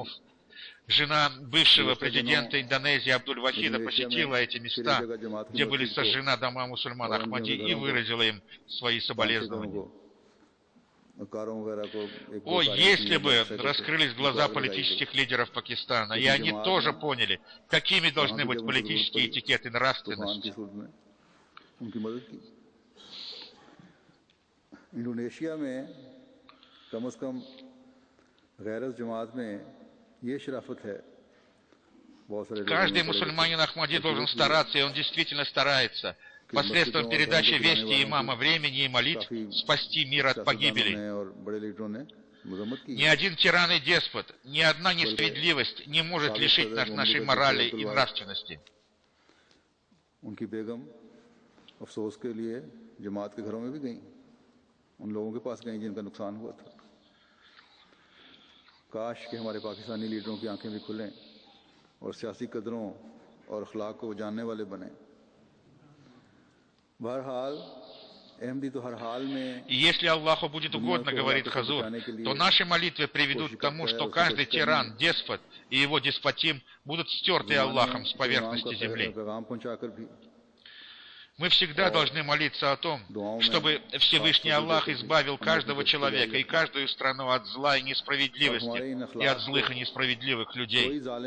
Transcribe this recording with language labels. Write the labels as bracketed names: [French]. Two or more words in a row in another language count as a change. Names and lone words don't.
[Russian] Жена бывшего президента Индонезии Абдуль-Вахида посетила эти места, где были сожжены дома мусульман Ахмади, и выразила им свои соболезнования. О, если бы раскрылись глаза политических лидеров Пакистана, и они тоже поняли, какими должны быть политические этикет и нравственность. [Urdu] انڈونیشیا میں کم سے کم غیرت جماعت میں یہ شرافت ہے. [Russian] Каждый мусульманин Ахмади должен стараться, и он действительно старается, посредством передачи вести имама времени и молитв спасти мир от погибели. Ни один тиран и деспот, ни одна несправедливость не может лишить нас нашей морали и нравственности. [Urdu] ان لوگوں کے پاس گئی جن کا نقصان ہوا تھا. کاش کہ ہمارے پاکستانی لیڈروں کی آنکھیں بھی کھلیں اور سیاسی قدروں اور اخلاق کو جاننے والے بنے. بہرحال احمدی تو ہر حال میں [Russian] И если Аллаху будет угодно, говорит Хазур, то наши молитвы приведут к тому, что каждый тиран, деспот и его деспотим будут стерты Аллахом с поверхности земли. Мы всегда должны молиться о том, чтобы Всевышний Аллах избавил каждого человека и каждую страну от зла и несправедливости и от злых и несправедливых людей.